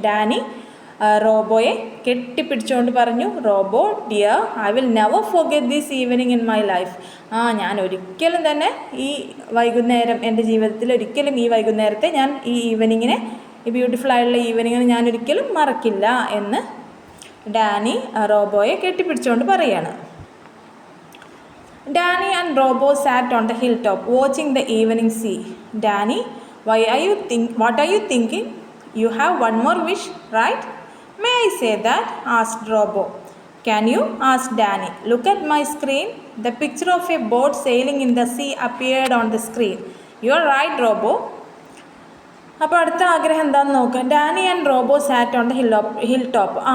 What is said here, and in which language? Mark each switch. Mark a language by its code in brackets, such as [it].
[ml] Dani റോബോയെ കെട്ടിപ്പിടിച്ചുകൊണ്ട് പറഞ്ഞു, [en] Robo dear, I will never forget this evening in my life. [ml] ഞാൻ ഒരിക്കലും തന്നെ ഈ വൈകുന്നേരം, എൻ്റെ ജീവിതത്തിൽ ഒരിക്കലും ഈ വൈകുന്നേരത്തെ ഞാൻ ഈ ഈവനിങ്ങിനെ, ഈ ബ്യൂട്ടിഫുൾ ആയിട്ടുള്ള ഈവനിങ്ങിനെ ഞാൻ ഒരിക്കലും മറക്കില്ല എന്ന് ഡാനി റോബോയെ കെട്ടിപ്പിടിച്ചുകൊണ്ട് പറയുകയാണ്. [en] Danny and Robo sat on the hilltop watching the evening sea. Danny, what are you thinking? You have one more wish, right? May I say that? Asked Robo. Can you? Asked Danny. Look at my screen. The picture of a boat sailing in the sea appeared on the screen. You are right, Robo. [ml] അപ്പോൾ അടുത്ത ആഗ്രഹം എന്താണെന്ന് നോക്കാം. [en] Danny and Robo sat on the hill top.